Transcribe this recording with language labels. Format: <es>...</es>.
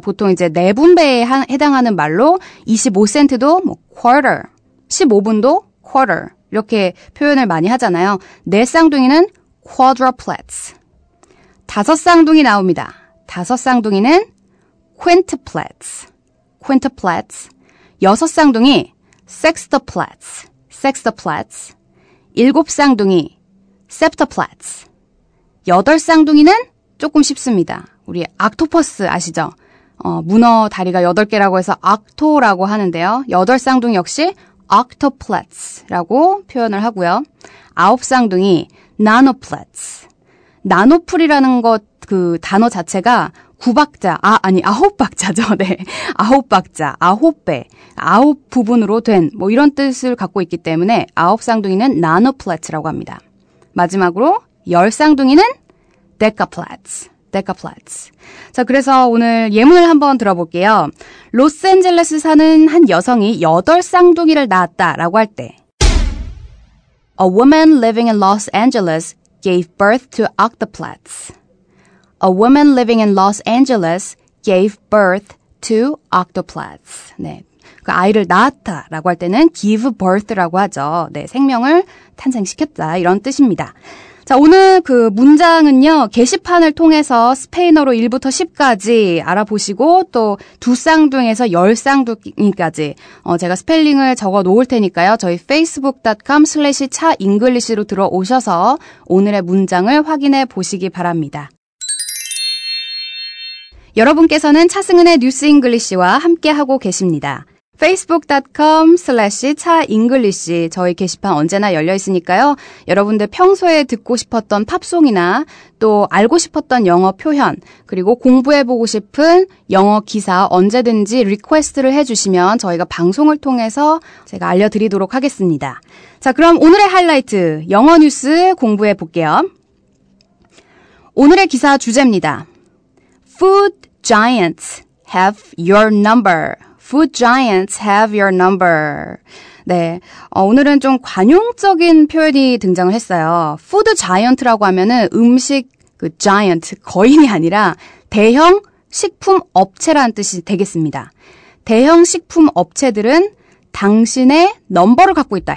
<ko>보통 이제 4분배에 해당하는 말로 25센트도 quarter, 15분도 quarter 이렇게 표현을 많이 하잖아요. 4쌍둥이는 quadruplets. 5쌍둥이 나옵니다. 5쌍둥이는</ko> <en>quintuplets, quintuplets. 6쌍둥이 sextuplets, sextuplets.</en> <ko>7쌍둥이 septuplets. 8쌍둥이는 조금 쉽습니다. 우리 옥토퍼스 아시죠? 문어 다리가 8개라고 해서 옥토라고 하는데요. 8쌍둥이 역시 octuplets라고 표현을 하고요. 9쌍둥이 nanoplets. 나노풀이라는 그 단어 자체가 9박자죠. 네. 9박자, 9배, 9부분으로 된 이런 뜻을 갖고 있기 때문에 9쌍둥이는 nanoplets라고 합니다. 마지막으로 10쌍둥이는 decaplets.</ko> <en>decaplets.</en> <ko>자, 그래서 오늘 예문을 한번 들어볼게요. 로스앤젤레스 사는 한 여성이 8쌍둥이를 낳았다라고 할 때</ko> <en>A woman living in Los Angeles gave birth to octuplets. A woman living in Los Angeles gave birth to octuplets.</en> <ko>네. 그 아이를 낳았다라고 할 때는 give birth라고 하죠. 네, 생명을 탄생시켰다 이런 뜻입니다. 자, 오늘 그 문장은요, 게시판을 통해서 스페인어로 1부터 10까지 알아보시고, 또 2쌍둥이에서 10쌍둥이까지, 제가 스펠링을 적어 놓을 테니까요, 저희 facebook.com/차잉글리시로 들어오셔서 오늘의 문장을 확인해 보시기 바랍니다. 여러분께서는 차승은의 뉴스 잉글리시와 함께하고 계십니다. facebook.com/차잉글리시 저희 게시판 언제나 열려 있으니까요. 여러분들 평소에 듣고 싶었던 팝송이나 또 알고 싶었던 영어 표현 그리고 공부해보고 싶은 영어 기사 언제든지 리퀘스트를 해주시면 저희가 방송을 통해서 제가 알려드리도록 하겠습니다. 자, 그럼 오늘의 하이라이트 영어 뉴스 공부해볼게요. 오늘의 기사 주제입니다.</ko> <en>Food giants have your number. Food giants have your number.</en> <ko>네, 오늘은 좀 관용적인 표현이 등장을 했어요. Food giant라고 하면은 음식 그 giant 거인이 아니라 대형 식품 업체라는 뜻이 되겠습니다. 대형 식품 업체들은 당신의 넘버를 갖고 있다.</ko>